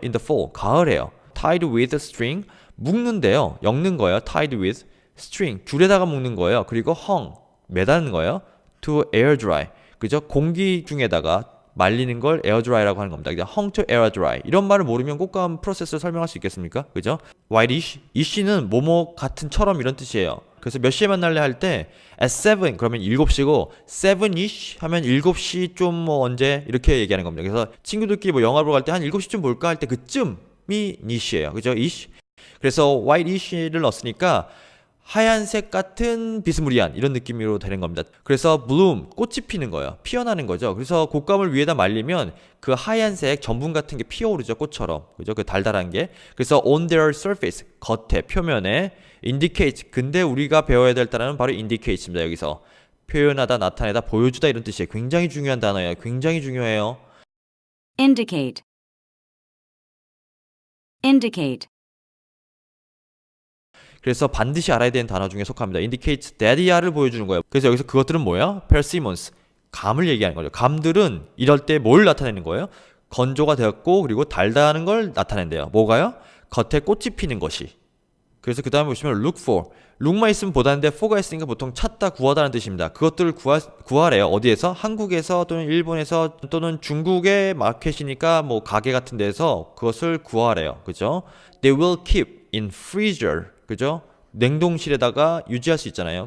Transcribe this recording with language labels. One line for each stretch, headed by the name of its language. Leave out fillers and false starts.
English: In the fall,
Korean: 가을에요.
English: Tied with string,
Korean: 묶는데요. 엮는 거예요.
English: Tied with string,
Korean: 줄에다가 묶는 거예요. 그리고
English: hung,
Korean: 매다는 거예요.
English: To air dry,
Korean: 그죠? 공기 중에다가 말리는 걸 air dry라고 하는 겁니다.
English: hung to air dry.
Korean: 이런 말을 모르면 꽃감 프로세스를 설명할 수 있겠습니까? 그죠? White-ish, ish는 뭐뭐 같은처럼 이런 뜻이에요. 그래서 몇 시에 만날래 할 때 at 7 그러면 7시고 7ish 하면 7시 좀 뭐 언제 이렇게 얘기하는 겁니다. 그래서 친구들끼리 뭐 영화 보러 갈 때 한 7시쯤 볼까 할 때 그쯤이 nish예요. 그죠? ish. 그래서 whiteish를 넣었으니까 하얀색 같은 비스무리한 이런 느낌으로 되는 겁니다. 그래서 bloom, 꽃이 피는 거예요. 피어나는 거죠. 그래서 곶감을 위에다 말리면 그 하얀색 전분 같은 게 피어오르죠. 꽃처럼. 그죠? 그 달달한 게.
English: 그래서 on their surface,
Korean: 겉에, 표면에
English: indicate.
Korean: 근데 우리가 배워야 될 단어는 바로 indicat입니다. 여기서. 표현하다, 나타내다, 보여주다 이런 뜻이에요. 굉장히 중요한 단어예요. 굉장히 중요해요.
English: indicate, indicate,
Korean: 그래서 반드시 알아야 되는 단어 중에 속합니다. indicate that야를 보여주는 거예요. 그래서 여기서 그것들은 뭐야? persimmons. 감을 얘기하는 거죠. 감들은 이럴 때 뭘 나타내는 거예요? 건조가 되었고 그리고 달다는 걸 나타낸대요. 뭐가요? 겉에 꽃이 피는 것이. 그래서 그 다음에 보시면 look for. look만 있으면 보다는데 for가 있으니까 보통 찾다, 구하다는 뜻입니다. 그것들을 구하래요. 어디에서? 한국에서 또는 일본에서 또는 중국의 마켓이니까 뭐 가게 같은 데서 그것을 구하래요. 그죠?
English: They will keep in freezer.
Korean: 그죠? 냉동실에다가 유지할 수 있잖아요.